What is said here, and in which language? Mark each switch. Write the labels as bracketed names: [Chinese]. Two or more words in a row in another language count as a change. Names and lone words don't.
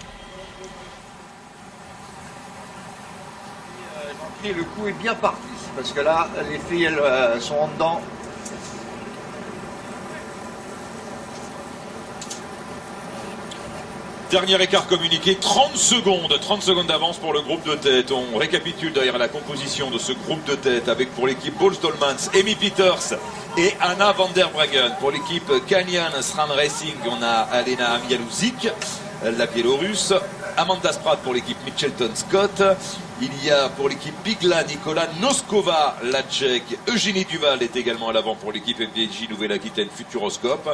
[French] Et le coup est bien parti, parce que là, les filles, elles sont en dedans. Dernier écart communiqué, 30 secondes d'avance pour le groupe de tête. On récapitule derrière la composition de ce groupe de tête avec pour l'équipe Boels Dolmans, Amy Pieters et Anna van der Breggen. Pour l'équipe Canyon SRAM Racing, on a Alena Amialouzik, la Biélorusse. Amanda Spratt pour l'équipe Mitchelton Scott. Il y a pour l'équipe Bigla Nicolas Noskova, la Tchèque. Eugénie Duval est également à l'avant pour l'équipe FDJ Nouvelle-Aquitaine Futuroscope.